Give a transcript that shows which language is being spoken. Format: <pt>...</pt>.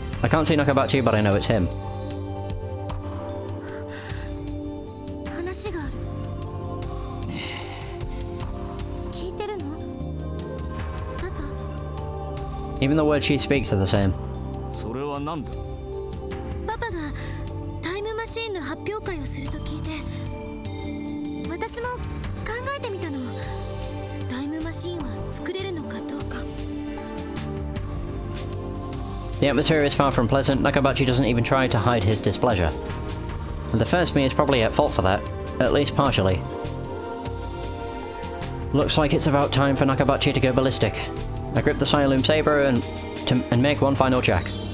<en>I can't see Nakabachi, but I know it's him.</en> <ja>話がある。聞いてるの？パパ。</ja> <en>Even the words she speaks are the same.</en> <ja>それは何だ？パパがタイムマシーンの発表会をすると聞いて、私も考えてみたの。タイムマシーンは作れるのかどうか。</ja> <en>The atmosphere is far from pleasant. Nakabachi doesn't even try to hide his displeasure. And the first me is probably at fault for that, at least partially. Looks like it's about time for Nakabachi to go ballistic. I grip the Sialoom saber and make one final check.</en>